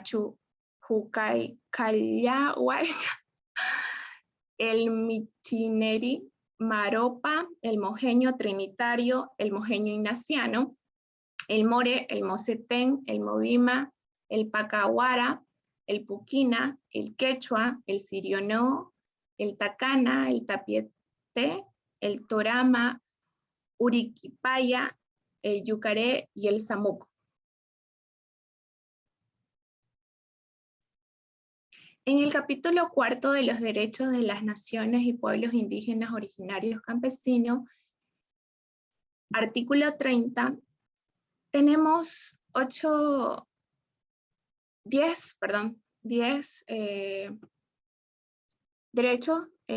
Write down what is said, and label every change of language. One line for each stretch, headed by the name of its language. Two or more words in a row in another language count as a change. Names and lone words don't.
Spanish: machujucaycallahuay, el michineri, maropa, el mojeño trinitario, el mojeño ignaciano, el more, el mosetén, el movima, el pacahuara, el puquina, el quechua, el sirionó, el tacana, el tapiete, el torama, uriquipaya, el yucaré y el samuco. En el capítulo 4 de los derechos de las naciones y pueblos indígenas originarios campesinos, artículo 30, tenemos 10 derechos.